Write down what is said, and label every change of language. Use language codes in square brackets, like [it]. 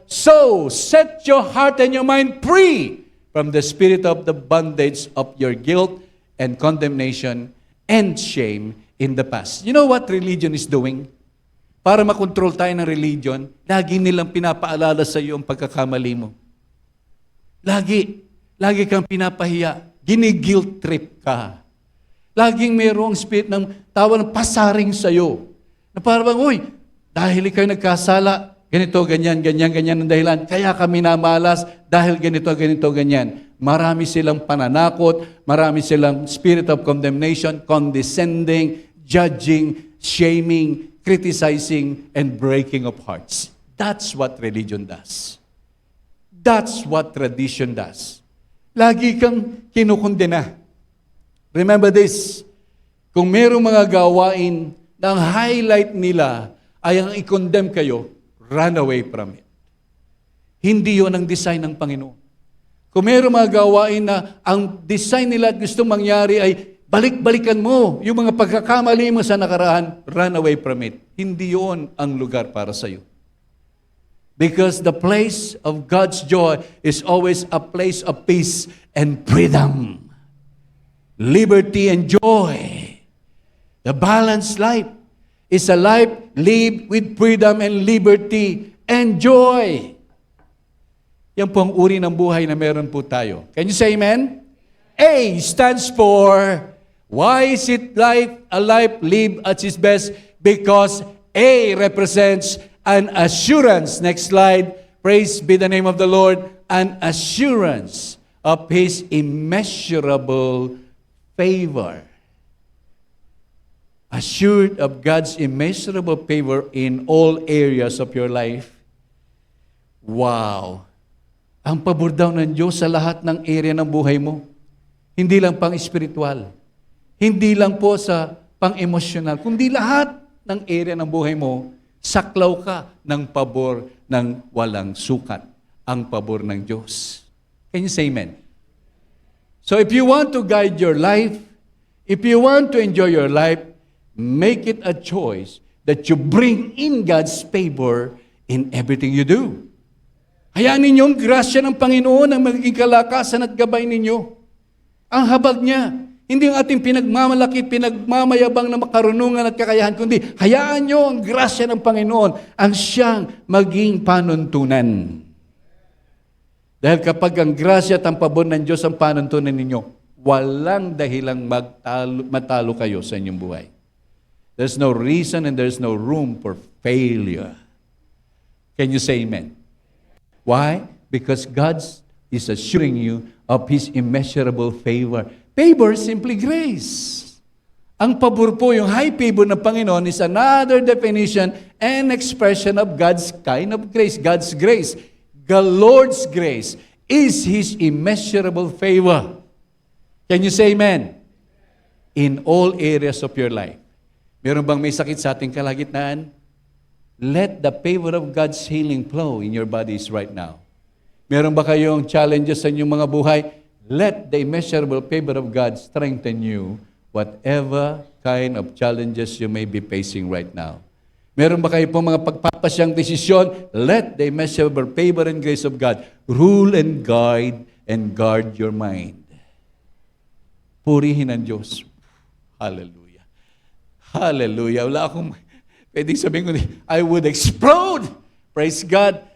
[en] So, set your heart and your mind free from the spirit of the bondage of your guilt and condemnation and shame in the past. You know what religion is doing? [tl] Para makontrol tayo ng religion, lagi nilang pinapaalala sa iyo ang pagkakamali mo. Lagi kang pinapahiya. Gini-guilt trip ka. Laging mayroong spirit ng tawa ng pasaring sa iyo. Na parang, uy, dahil ikaw nagkasala, ganito, ganyan ang dahilan. Kaya kami namalas dahil ganito, ganyan. Marami silang pananakot, marami silang [en] spirit of condemnation, condescending, judging, shaming, criticizing, and breaking of hearts. That's what religion does. That's what tradition does. [tl] Lagi kang kinukondena. [en] Remember this, [tl] kung mayroong mga gawain na ang highlight nila ay ang i-condemn kayo, [en] run away from it. [tl] Hindi yon ang design ng Panginoon. Kung mayroong mga gawain na ang design nila at gusto mangyari ay balik-balikan mo yung mga pagkakamali mo sa nakaraan, [en] run away from it. [tl] Hindi yon ang lugar para sa iyo. [en] Because the place of God's joy is always a place of peace and freedom. Liberty and joy. The balanced life is a life lived with freedom and liberty and joy. [tl] Yan po ang uri ng buhay na meron po tayo. [en] Can you say amen? A stands for, why is it life, a life lived at its best? Because A represents an assurance. Next slide. Praise be the name of the Lord. An assurance of His immeasurable favor. Assured of God's immeasurable favor in all areas of your life. Wow! [tl] Ang pabor daw ng Diyos sa lahat ng area ng buhay mo. Hindi lang pang-espiritual. Hindi lang po sa pang-emosyonal. Kundi lahat ng area ng buhay mo, saklaw ka ng pabor ng walang sukat. Ang pabor ng Diyos. [en] Can you say amen? So if you want to guide your life, if you want to enjoy your life, make it a choice that you bring in God's favor in everything you do. [tl] Hayaan ninyong grasya ng Panginoon ang magiging kalakasan at gabay ninyo. Ang habag niya, Hindi ang ating pinagmamalaki, pinagmamayabang na makarunungan at kakayahan, kundi hayaan nyo ang grasya ng Panginoon ang siyang maging panuntunan. Dahil kapag ang grasya at ang pabor ng Diyos ang panuntunan ninyo, walang dahilang matalo kayo sa inyong buhay. [en] There's no reason and there's no room for failure. Can you say amen? Why? Because God is assuring you of His immeasurable favor. Favor is simply grace. [tl] Ang pabor po, yung [en] high favor ng Panginoon is another definition and expression of God's kind of grace. God's grace, the Lord's grace, is His immeasurable favor. Can you say amen? In all areas of your life. [tl] Meron bang may sakit sa ating kalagitnaan? [en] Let the favor of God's healing flow in your bodies right now. [tl] Meron ba kayong challenges sa inyong mga buhay? [en] Let the immeasurable favor of God strengthen you, whatever kind of challenges you may be facing right now. [tl] Meron ba kayo pong mga pagpapasyang desisyon? [en] Let the immeasurable favor and grace of God rule and guard your mind. [tl] Purihin ang Diyos. Hallelujah. Hallelujah. Wala akong pwedeng sabihin ko, [en] I would explode. Praise God.